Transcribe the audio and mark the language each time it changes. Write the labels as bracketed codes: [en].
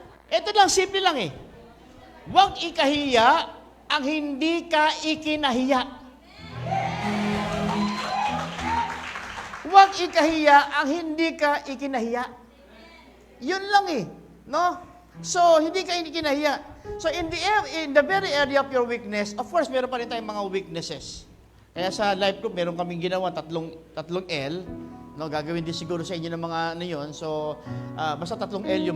[tl] Ito lang, simple lang eh. Huwag ikahiya ang hindi ka ikinahiya. Huwag ikahiya ang hindi ka ikinahiya. Yun lang eh. No? So, hindi ka ikinahiya. [en] So, in the very area of your weakness, of course, [tl] meron pa rin tayong mga [en] weaknesses. [tl] Kaya sa life group, meron kaming ginawa tatlong L. No, gagawin din siguro sa inyo ng mga ano yun. So, basta 3 L yun.